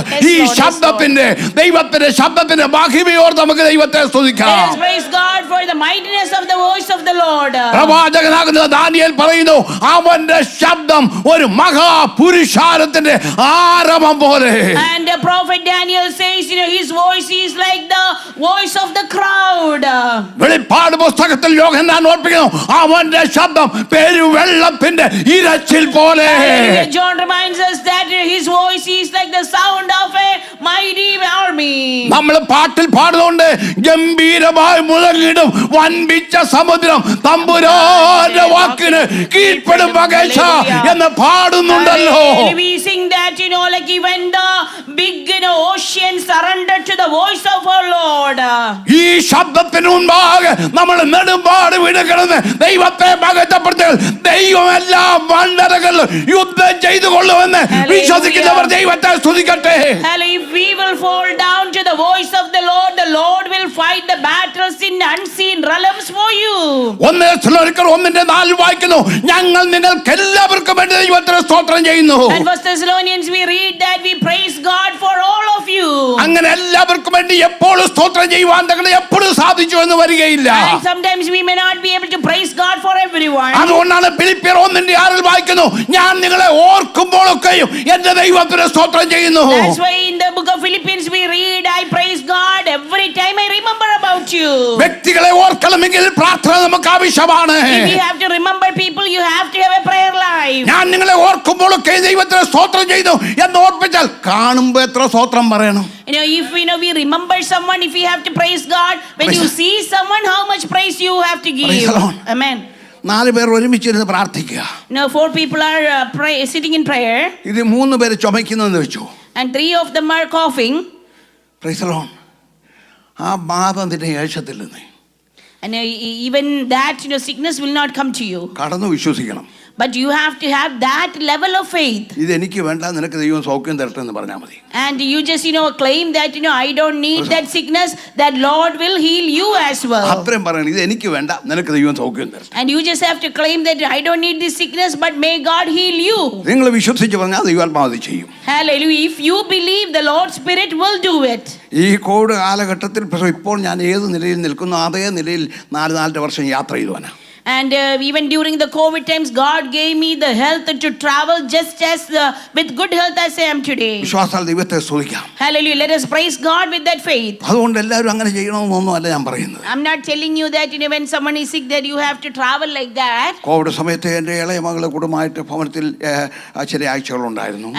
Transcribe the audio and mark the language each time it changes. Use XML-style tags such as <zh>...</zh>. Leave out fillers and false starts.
<ml>ഈ ശബ്ദത്തിന്റെ ദൈവത്തിന്റെ ശബ്ദത്തിന്റെ മഹിമയോട് നമുക്ക് ദൈവത്തെ സ്തുതിക്കാം.</ml> <en>Praise God for the mightiness of the voice of the Lord.</en> <ml>പ്രവാചകനാകുന്ന Daniel പറയുന്നു അവന്റെ ശബ്ദം ഒരു മഹാപുരുഷാരത്തിന്റെ ആരവം പോലെ.</ml> <en>And the prophet Daniel says his voice is like the voice of the crowd.</en> <ml>വെളിപ്പാട് പുസ്തകത്തിൽ യോഹന്നാൻ ഓർപ്പിക്കുന്നു അവന്റെ ശബ്ദം പെരുവെള്ളത്തിന്റെ ഇരച്ചിൽ പോലെ.</ml> <en>John reminds us that his voice is like the sound of a mighty army.</en> <ml>നമ്മൾ പാട്ടിൽ പാടുന്നുണ്ട്, ഗംഭീരമായി മുഴങ്ങിടും വൻപിച്ച സമുദ്രം തമ്പുരാന്റെ വാക്കിന് കീഴ്പ്പെടും പകേശ എന്ന് പാടുന്നുണ്ടല്ലോ.</ml> <en>We sing that, like even the big ocean surrendered to the voice of our Lord.</en> <ml>ഈ ശബ്ദത്തിന് മുൻപാകെ നമ്മൾ നെടുമ്പാട് വിടുകിടന്ന് ദൈവത്തെ മഹത്വപ്പെടുത്തുക. ദൈവം എല്ലാ മണ്ഡലങ്ങളിലും യുദ്ധം ചെയ്തു കൊള്ളുമെന്ന് വിശ്വസിക്കുന്നവർ ദൈവത്തെ സ്തുതിക്കട്ടെ.</ml> <en>If we will fall down to the voice of the Lord will fight the battles in unseen realms for you.</en> <ml>1 Thessalonians 1:4 വായിക്കുന്നു, ഞങ്ങൾ നിങ്ങൾക്ക് എല്ലാവർക്കും വേണ്ടി ദൈവത്തിന് സ്തോത്രം ചെയ്യുന്നു.</ml> <en>And 1 Thessalonians we read that we praise God for all of you.</en> <ml>അങ്ങനെ എല്ലാവർക്കും വേണ്ടി എപ്പോഴും സ്തോത്രം ചെയ്യുവാൻ തങ്ങളെ എപ്പോഴും സാധിച്ചു എന്ന് വരികയില്ല.</ml> <en>And sometimes we may not be able to praise God for everyone.</en> <ml>അതുകൊണ്ടാണ് ഫിലിപ്പിയർ 1:6 വായിക്കുന്നു, ഞാൻ നിങ്ങളെ ഓർക്കുമ്പോഴൊക്കെയും എന്റെ ദൈവത്തിന് സ്തോത്രം ചെയ്യുന്നു.</ml> <en>That's why in the book of Philippians we read, I praise God every time I remember about you.</en> <ml>വ്യക്തികളെ ഓർക്കണമെങ്കിൽ പ്രാർത്ഥന നമുക്ക് ആവശ്യമാണ്.</ml> <en>If you have to remember people, you have to have a prayer life.</en> <ml>ഞാൻ നിങ്ങളെ ഓർക്കുമ്പോഴൊക്കെ ദൈവത്തിന് സ്തോത്രം ചെയ്യുന്നു എന്ന് ഓർപ്പിച്ചാൽ കാണുമ്പോൾ എത്ര സ്തോത്രം പറയണം.</ml> <en>If we remember someone, if we have to praise God, when you see someone, how much praise you have to give. Praise the Lord. Amen.</en> <ml>4 പേർ ഒരുമിച്ചിരുന്ന് പ്രാർത്ഥിക്കുക.</ml> <en>4 people are sitting in prayer.</en> <ml>ഇത് 3 പേര് ചുമയ്ക്കുന്നതെന്ന് വെച്ചു.</ml> <en>And 3 of them are coughing. Praise the Lord.</en> <ml>ആ ബാധ നിന്റെ യേശത്തിൽ നിന്ന്.</ml> <en>And even that sickness will not come to you.</en> <ml>കടന്നു വിശ്വസിക്കണം.</ml> <en>But you have to have that level of faith.</en> <ml>ഇത് എനിക്ക് വേണ്ട, നിനക്ക് ദൈവം സൗഖ്യം തരട്ടെ എന്ന് പറഞ്ഞാൽ മതി.</ml> <en>And you just claim that I don't need that sickness, that Lord will heal you as well.</en> <ml>അത്രയും പറയണം, ഇത് എനിക്ക് വേണ്ട, നിനക്ക് ദൈവം സൗഖ്യം തരട്ടെ.</ml> <en>And you just have to claim that I don't need this sickness, but may God heal you.</en> <ml>നിങ്ങൾ വിശ്വസിച്ച് പറഞ്ഞാൽ ദൈവാത്മാവ് ചെയ്യും.</ml> <en>Hallelujah. If you believe, the Lord's Spirit will do it.</en> <ml>ഈ കോവിഡ് കാലഘട്ടത്തിൽ ഇപ്പോൾ ഞാൻ ഏത് നിലയിൽ നിൽക്കുന്നു അതേ നിലയിൽ 4 വർഷം യാത്ര ചെയ്തുവാനാ.</ml> <en>And even during the COVID times, God gave me the health to travel just as with good health as I am today.</en> <ml>വിശ്വാസാൽ ദൈവത്തെ സ്തുതിക്കാം.</ml> <en>Hallelujah. Let us praise God with that faith.</en> <ml>അതുകൊണ്ട് എല്ലാവരും അങ്ങനെ ചെയ്യണമെന്നൊന്നും അല്ല ഞാൻ പറയുന്നത്.</ml> <en>I'm not telling you that when someone is sick that you have to travel like that.</en> <ml>Covid സമയത്ത് എൻ്റെ ഇളയ മകളെ കുടുംബമായിട്ട് ഭവനത്തിൽ ചില ആഴ്ചകളുണ്ടായിരുന്നു.</ml>